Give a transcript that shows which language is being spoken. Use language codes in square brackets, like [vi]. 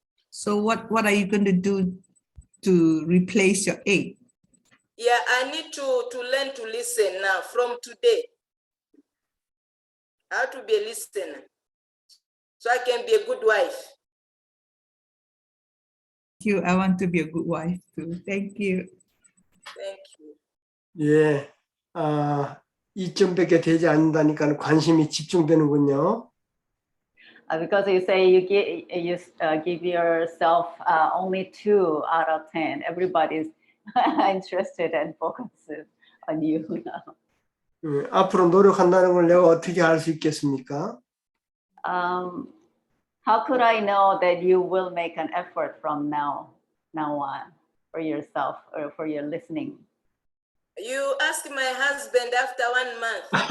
[en] So what are you going to do to replace your 8? Yeah, I need to learn to listen now from today. I have to be a listener, so I can be a good wife. Thank you. I want to be a good wife too. Thank you. Thank you. [ko] 예, 2점밖에 되지 않는다니까 관심이 집중되는군요. [en] Because you say you give yourself only 2 out of 10. Everybody's interested and focused on you now. [ko] 앞으로 노력한다는 걸 내가 어떻게 알 수 있겠습니까? [en] How could I know that you will make an effort from now on for yourself or for your listening? You ask my husband after 1 month.